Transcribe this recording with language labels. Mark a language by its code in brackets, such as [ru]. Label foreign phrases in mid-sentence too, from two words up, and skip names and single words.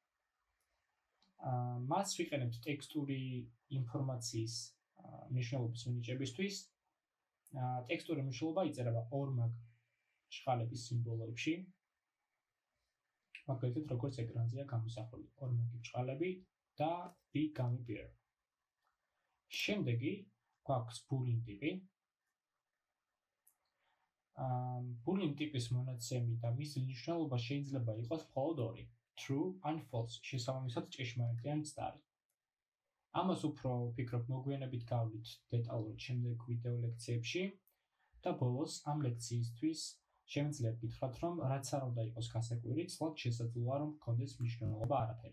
[ka] მას ვიყენებთ ტექსტური ინფორმაციის მნიშვნელობის მინიჭებისთვის. ტექსტური მნიშვნელობა იწერება ორმაგ ჭყალების სიმბოლოებში. მაგალითად, როგორც ეკრანზეა გამოსახული, ორმაგი ჭყალები და [en] big gummy bear. [ka] შემდეგი გვაქვს boolean ტიპი. boolean ტიპის მონაცემი და მისი მნიშვნელობა შეიძლება იყოს მხოლოდ ორი, [en] true and false, [ka] შესაბამისად ჭეშმარიტი ან მცდარი. ამას უფრო ვფიქრობ მოგვიანებით გავვლით დეტალურად შემდეგ ვიდეო ლექციებში და ბოლოს ამ ლექციისთვის შემიძლია გითხრათ, რომ რაც არ უნდა იყოს გასაკვირი, ცვლად შესაძლოა რომ გქონდეს მნიშვნელობა არაფერი.